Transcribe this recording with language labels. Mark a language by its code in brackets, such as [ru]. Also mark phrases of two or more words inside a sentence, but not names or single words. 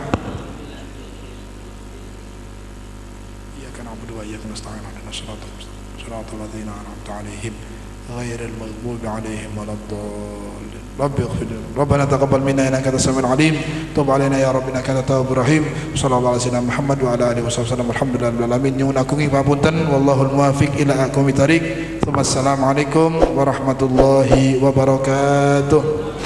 [ar] إياك نعبد وإياك نستعين اهدنا الصراط المستقيم صراط الذين أنعمت عليهم غير المغضوب عليهم ولا الضالين. رب اغفر لنا ربنا تقبل منا إنك أنت السميع العليم. تب علينا يا رب إنك أنت التواب الرحيم. صلى الله على سيدنا محمد وعلى آله وصحبه وسلم. الحمد لله رب العالمين. [jv] Nyuwun agung papunten [ar] والله الموفق إلى أقوم الطريق. السلام عليكم ورحمة الله وبركاته.